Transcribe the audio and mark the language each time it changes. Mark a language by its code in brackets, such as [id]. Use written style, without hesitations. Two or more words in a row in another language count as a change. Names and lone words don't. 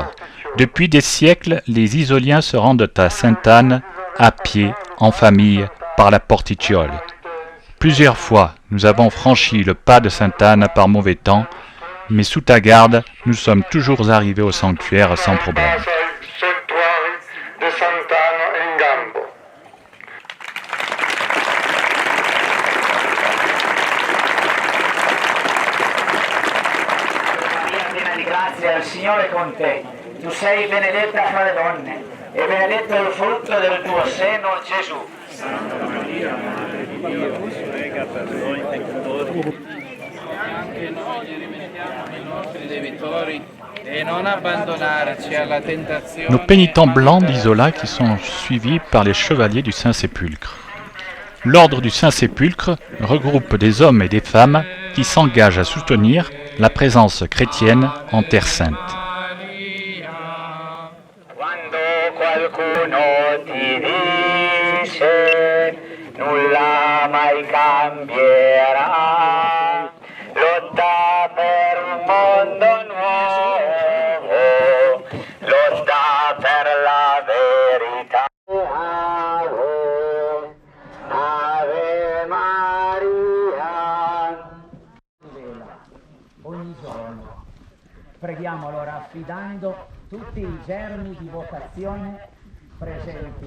[fr] Depuis des siècles, les Isoliens se rendent à Sainte Anne, à pied, en famille, par la Porticciole. Plusieurs fois, nous avons franchi le pas de Sainte Anne par mauvais temps, mais sous ta garde, nous sommes toujours arrivés au sanctuaire sans problème. [it] Il Signore è con te. Tu sei benedetta fra le donne e benedetto il frutto del tuo seno, Gesù. Santa Maria, Madre di Dio, prega per noi peccatori. Anche noi li rimettiamo nei nostri debitori et non abbandonarci alla tentazione. [fr] Nos pénitents blancs d'Isola qui sont suivis par les chevaliers du Saint-Sépulcre. L'ordre du Saint-Sépulcre regroupe des hommes et des femmes qui s'engagent à soutenir la présence chrétienne en Terre Sainte. [it] Quando qualcuno ti dice nulla mai cambierà, lotta per un mondo nuovo, lotta per la verità. Ave Maria. Ogni giorno. Preghiamo allora affidando tutti i germi di vocazione presenti.